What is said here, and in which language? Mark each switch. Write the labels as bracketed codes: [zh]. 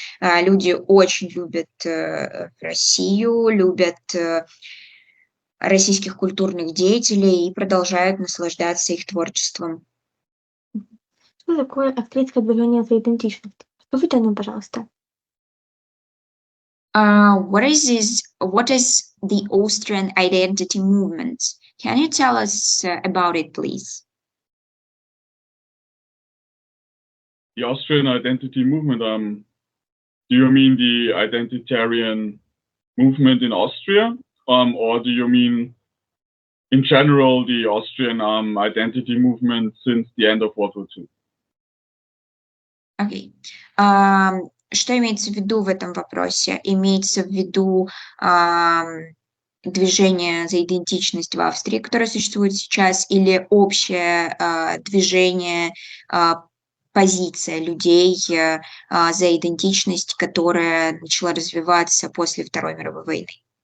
[ru] Люди очень любят Россию, любят российских культурных деятелей и продолжают наслаждаться их творчеством. Что такое австрийское движение за идентичность? Скажите нам, пожалуйста. [en] What is the Austrian identity movement? Can you tell us about it, please? The Austrian identity movement, do you mean the identitarian movement in Austria, or do you mean in general the Austrian identity movement since the end of World War II? [ru] Окей. Что имеется в виду в этом вопросе? Имеется в виду движение за идентичность в Австрии, которое существует сейчас, или общее движение, позиция людей за идентичность, которая начала развиваться после Второй мировой войны?